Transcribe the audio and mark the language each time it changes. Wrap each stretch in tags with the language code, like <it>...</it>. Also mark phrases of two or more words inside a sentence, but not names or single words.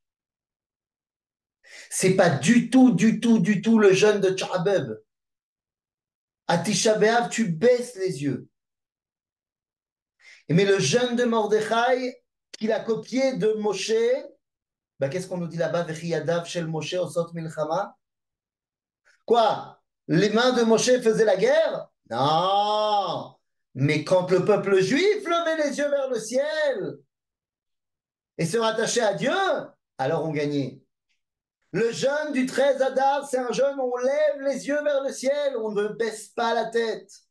<fr>C'est pas du tout le jeûne de Tchabeb. À Tisha B'Av, tu baisses les yeux. Mais le jeûne de Mordechai, qu'il a copié de Moshe, bah, qu'est-ce qu'on nous dit là-bas?</fr> <he>וכי ידיו של משה עושות מלחמה.</he> <fr>Quoi? Les mains de Moshe faisaient la guerre? Non. Mais quand le peuple juif levait les yeux vers le ciel et se rattachait à Dieu, alors on gagnait. Le jeûne du 13 Adar, c'est un jeûne où on lève les yeux vers le ciel, on ne baisse pas la tête.</fr>